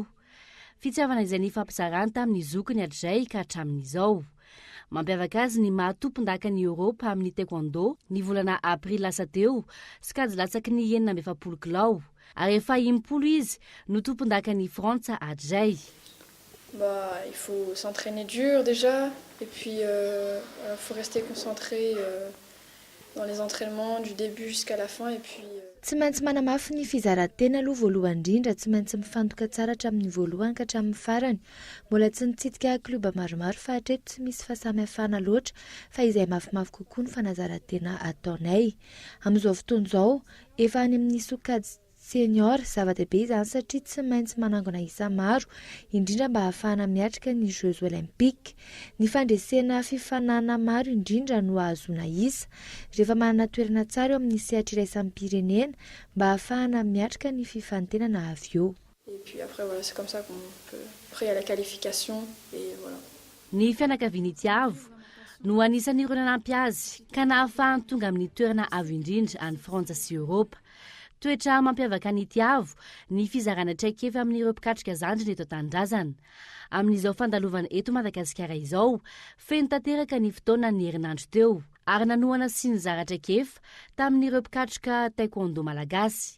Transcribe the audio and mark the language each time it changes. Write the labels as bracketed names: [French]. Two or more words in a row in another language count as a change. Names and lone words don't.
[Malagasy] Fitiavana izay nifampizarany tamin'ny zokiny hatrizay ka hatramin'izao. Mampiavaka azy ny mahatompon-daka ny Europa amin'ny taekwondo ny volana aprily lasa teo sy kajy latsaky ny 7 kilao. Ary efa 10 izy no tompon-daka ny Frantsa hatrizay. [French] Il faut s'entraîner dur déjà et puis il faut rester concentré dans les entraînements du début jusqu'à la fin et puis [Malagasy] tsy maintsy manamafy ny fizarantena aloha voalohany indrindra, tsy maintsy mifantoka tsara hatramin'ny voalohany ka hatramin'ny farany. Mbola tsy nitsidika kluba maromaro fa hatreto tsy misy fahasamihafana loatra fa izay mafimafy kokoa ny fanazarantena ataonay. Amin'izao fotoana izao efa any amin'ny sokajy senior zava-dehibe izany satria tsy maintsy manangona isa maro indrindra mba ahafahana miatrika ny Jeux Olympiques. Ny fandresena fifanana maro indrindra no ahazoana isa rehefa manana toerana tsara eo amin'ny sehatra iraisam-pirenena mba ahafahana miatrika ny fifantenana avy eo. [French] Et puis après voilà, c'est comme ça qu'on peut après à la qualification et voilà. [Malagasy] Ny fianakaviany Tiavo no anisan'ireo nanampy azy ka nahafahany tonga amin'ny toerana avo indrindra any Frantsa sy Europa. Toetra mampiavaka ny itiavo ny fizarana traikefa amin'ireo mpikatrika zandriny eto an-tanindrazana. Amin'izao fandalovana eto Madagasikara izao, feno tanteraka ny fotoana ny herinandro teo ary nanohana sy nizara traikefa tamin'ireo mpikatrika taekwondo malagasy.